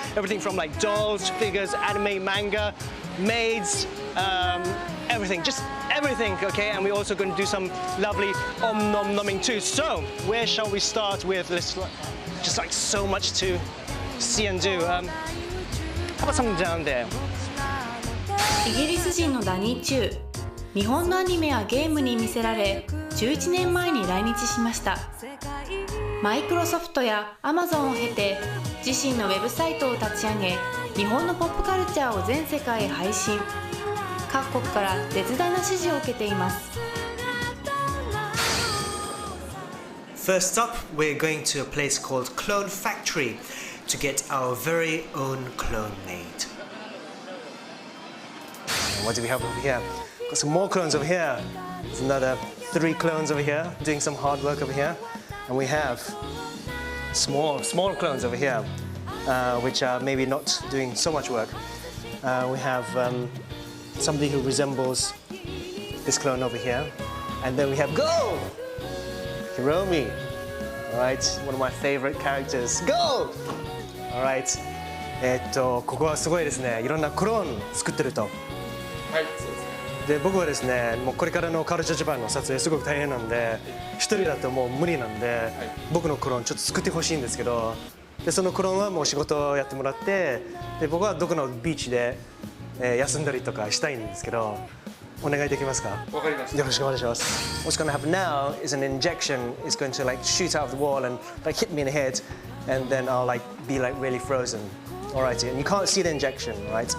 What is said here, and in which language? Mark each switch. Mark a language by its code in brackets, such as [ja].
[en] Everything from like dolls, figures, anime, manga, maids, everything, just everything, okay? And we're also going to do some lovely nom-nom-nomming too. So where shall we start with? Let's just like so much to see and do. How about something down there? [ja] イギリス人のダニー中、日本のアニメやゲームに魅せられ、11年前に来日しました。マイクロソフトやアマゾンを経て、自身のウェブサイトを立ち上げ、日本のポップカルチャーを全世界へ配信。各国から絶大な支持を受けています。 [en] First up, we're going to a place called Clone Factory to get our very own clone made. What do we have over here? Got some more clones over here. There's another 3 clones over here, doing some hard work over here. And we have small clones over here, which are maybe not doing so much work. We have somebody who resembles this clone over here. And then we have Go! Hiromi. Alright, one of my favorite characters. Go! Alright. [ja] ここはすごいですね。いろんなクローン作ってると。はい、そうですね。で僕はですね、もうこれからのカルチャージャパンの撮影すごく大変なんで、一人だともう無理なんで、僕のクローンちょっと作ってほしいんですけど、でそのクローンはもう仕事をやってもらって、で僕はどこのビーチで、休んだりとかしたいんですけど、お願いできますか？わかりました。よろしくお願いします。 [en] What's going to happen now is an injection is going to like shoot out of the wall and like hit me in the head, and then I'll like be like really frozen. Alrighty, and you can't see the injection, right?